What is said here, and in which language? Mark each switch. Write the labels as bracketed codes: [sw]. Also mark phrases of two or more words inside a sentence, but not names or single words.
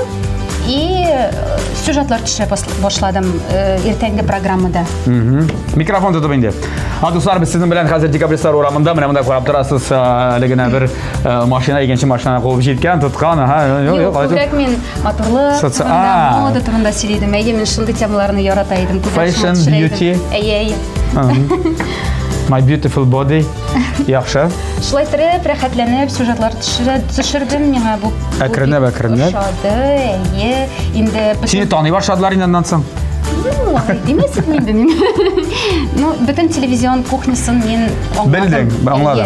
[tt] И сюжетлар төшерә башладым иртәнге программада. Микрофон тотып инде. Дуслар, без сезнең белән хәзер Декабристлар урамында, менә монда карап торасыз, әле генә бер машина, икенче машина куып җиткән, тоткан, Күбрәк мин моторлык турында, мода турында сөйләдем. Әйе, мин шундый темаларны ярата идем. [en] Fashion, beauty. [tt] Әйе. [en] My beautiful body. [tt] Яхшы. Шулай торып, рәхәтләнеп, сюжетлар төшердем. Миңа бу Әкренләп. Ошады, әйе. Инде Сине таный башладылар инде аннан соң. Демәсез инде мин. Ну, бөтен телевизион кухнясын мин Белдең, аңладым.